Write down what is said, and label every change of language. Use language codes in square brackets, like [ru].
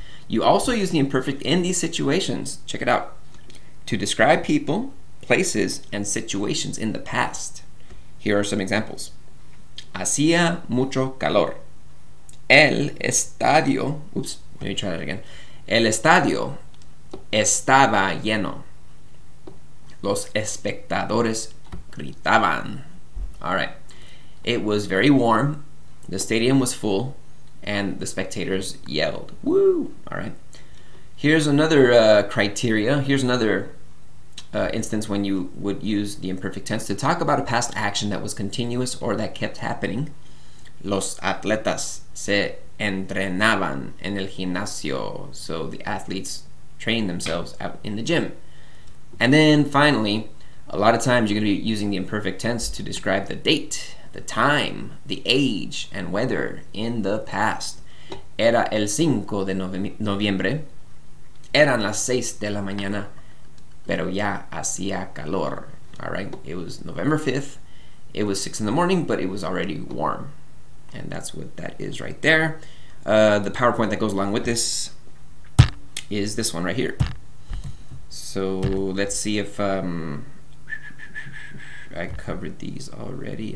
[en] You also use the imperfect in these situations. Check it out. To describe people, places, and situations in the past. Here are some examples. [es] Hacía mucho calor. El estadio, [en] oops, let me try that again. [es] El estadio estaba lleno. Los espectadores gritaban. [en] All right. It was very warm. The stadium was full, and the spectators yelled. Woo! All right. Here's another criteria. Here's another instance when you would use the imperfect tense to talk about a past action that was continuous or that kept happening. [es] Los atletas se entrenaban en el gimnasio. [en] So the athletes train themselves out in the gym. And then finally, a lot of times you're going to be using the imperfect tense to describe the date, the time, the age, and weather in the past. [es] Era el 5 de noviembre. Eran las 6 de la mañana, pero ya hacía calor. [en] All right, it was November 5th. It was 6 in the morning, but it was already warm. And that's what that is right there. The PowerPoint that goes along with this is this one right here. So let's see if I covered these already.